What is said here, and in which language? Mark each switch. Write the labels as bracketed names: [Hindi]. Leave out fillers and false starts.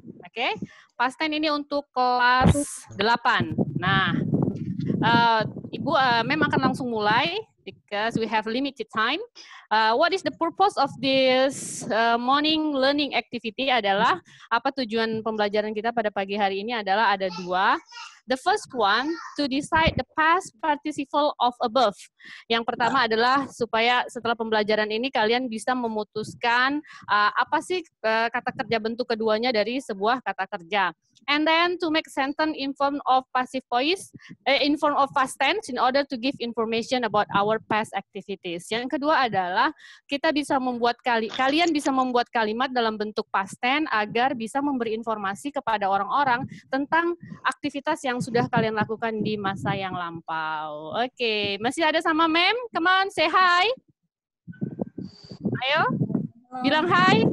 [Indonesian] Oke, past tense ini untuk kelas 8. Nah, Ibu, Mem akan langsung mulai [English] because we have limited time. What is the purpose of this morning learning activity [Indonesian] adalah, apa tujuan pembelajaran kita pada pagi hari ini adalah ada dua. [English] The first one, to decide the past participle of above. [Indonesian] Yang pertama adalah supaya setelah pembelajaran ini kalian bisa memutuskan apa sih kata kerja bentuk keduanya dari sebuah kata kerja. [English] And then to make sentence in form of passive voice, in form of past tense in order to give information about our past activities. [Indonesian] Yang kedua adalah kita bisa membuat kalian bisa membuat kalimat dalam bentuk past tense agar bisa memberi informasi kepada orang-orang tentang aktivitas yang sudah kalian lakukan di masa yang lampau. Oke, masih ada sama Mem? [English] Come on, say hi. [Indonesian] Ayo, bilang hi.